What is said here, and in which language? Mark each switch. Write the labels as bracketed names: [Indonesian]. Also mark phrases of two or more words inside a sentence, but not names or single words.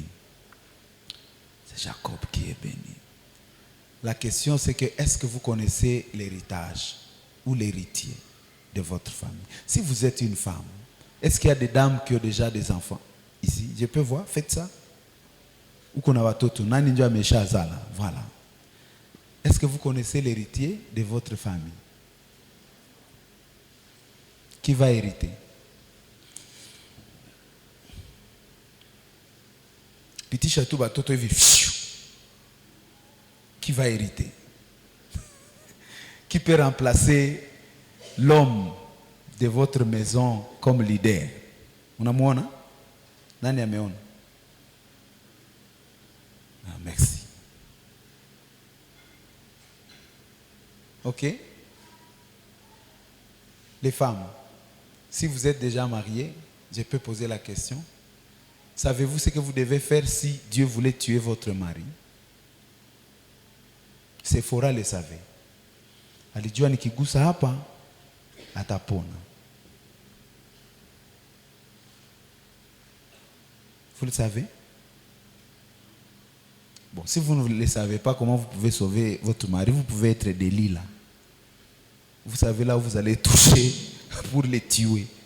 [French] C'est Jacob qui est béni. La question c'est que, est-ce que vous connaissez l'héritage ou l'héritier de votre famille? Si vous êtes une femme, est-ce qu'il y a des dames qui ont déjà des enfants ici? Je peux voir, faites ça. Ou qu'on a [Swahili] watoto, nani ndio ameshazala, [French] voilà. Est-ce que vous connaissez l'héritier de votre famille? Qui va hériter? Petit château [Swahili] batoto hivi. [French] Qui va hériter? Qui peut remplacer l'homme de votre maison comme leader? [Swahili] Unamuona? Nani ameona? [French] Ah, merci. Ok? Les femmes, si vous êtes déjà mariées, je peux poser la question. Savez-vous ce que vous devez faire si Dieu voulait tuer votre mari? Sephora le savait. [Swahili] Alijua nikigusa hapa atapona. [French] Vous le savez? Bon, si vous ne le savez pas, comment vous pouvez sauver votre mari? Vous pouvez être Delilah. Vous savez là où vous allez toucher pour les tuer.